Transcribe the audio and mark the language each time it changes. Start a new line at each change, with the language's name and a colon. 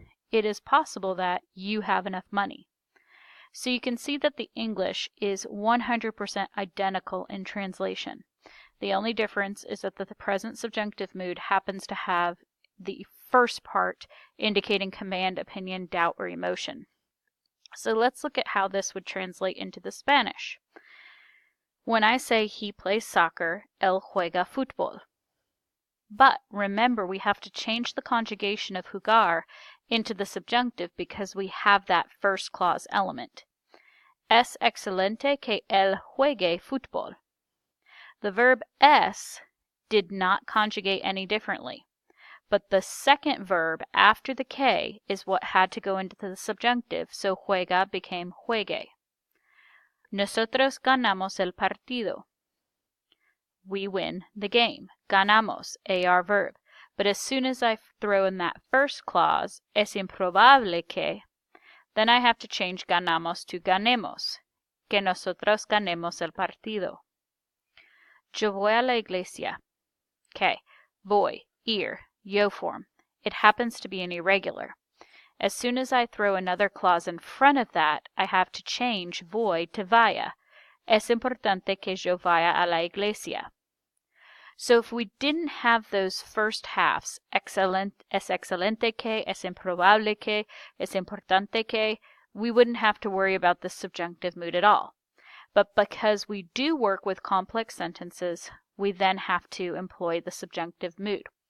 English: It is possible that you have enough money. So you can see that the English is 100% identical in translation. The only difference is that the present subjunctive mood happens to have the first part indicating command, opinion, doubt, or emotion. So let's look at how this would translate into the Spanish. When I say he plays soccer,
Spanish: él juega fútbol.
English: But remember, we have to change the conjugation of jugar into the subjunctive because we have that first clause element.
Spanish: Es excelente que él juegue fútbol.
English: The verb es did not conjugate any differently, but the second verb after the que is what had to go into the subjunctive, so juega became juegue.
Spanish: Nosotros ganamos el partido.
English: We win the game. Ganamos, AR verb. But as soon as I throw in that first clause,
Spanish: es improbable que,
English: then I have to change ganamos to ganemos,
Spanish: que nosotros ganemos el partido. Yo voy a la iglesia. Okay, voy, ir, yo form.
English: It happens to be an irregular. As soon as I throw another clause in front of that, I have to change voy to vaya.
Spanish: Es importante que yo vaya a la iglesia.
English: So if we didn't have those first halves,
Spanish: es excelente que, es improbable que, es importante que,
English: we wouldn't have to worry about the subjunctive mood at all. But because we do work with complex sentences, we then have to employ the subjunctive mood.